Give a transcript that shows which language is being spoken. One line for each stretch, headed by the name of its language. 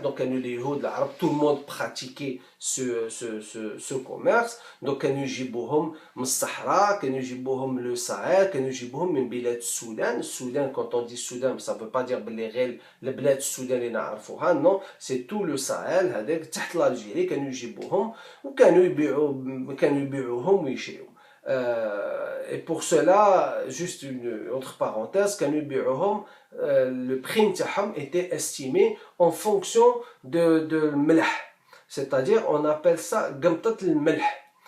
French: Donc les Yahoud, l'Arabe, tout le monde pratiquait ce commerce.
Arabic: Donc كانوا يجيبوهم من الصحراء، كانوا يجيبوهم le Sahel، كانوا يجيبوهم من بلاد السودان.
French: السودان quand on dit Soudan, ça veut pas dire
Arabic: باللي غير البلاد السودان اللي نعرفوها،
French: non، c'est tout le Sahel
Arabic: هذاك تحت
French: l'Algérie.
Arabic: كانوا يجيبوهم وكانوا يبيعوهم ويشريوهم.
French: Et pour cela, juste une autre parenthèse, le prix était estimé en fonction de الملح, c'est-à-dire on appelle ça قمطة الملح.